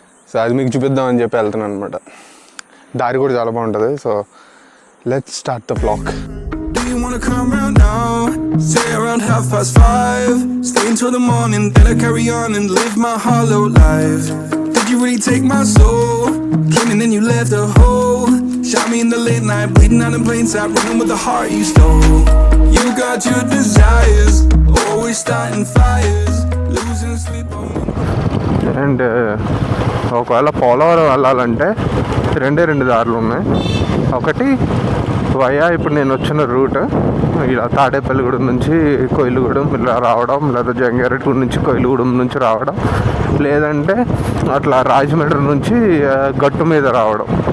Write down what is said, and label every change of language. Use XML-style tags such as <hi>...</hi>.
<te>So అది మీకు చూపిద్దామని చెప్పి వెళ్తున్నాను అనమాట. దారి కూడా చాలా బాగుంటుంది.</te> <en>So let's start the vlog. You wanna come round now? Say around 5:30. Stay until the morning, then I carry on and live my hollow life. Did you really take my soul? Came and then you left a hole. Shot me in the late night, bleeding out in plain sight, running with the heart you stole. You got your desires, always starting fires, losing sleep on me.</en> <te>And ఒకవేళ పోలవరం వెళ్ళాలంటే రెండు దారులు ఉన్నాయి. ఒకటి via ఇప్పుడు నేను వచ్చిన route ఇలా తాడేపల్లిగూడెం నుంచి కోయిలగూడెం ఇలా రావడం, లేదా జంగారెడ్డిగూడెం నుంచి కోయిలగూడెం నుంచి రావడం, లేదంటే అట్లా రాజమండ్రి నుంచి గట్టు మీద రావడం.</te>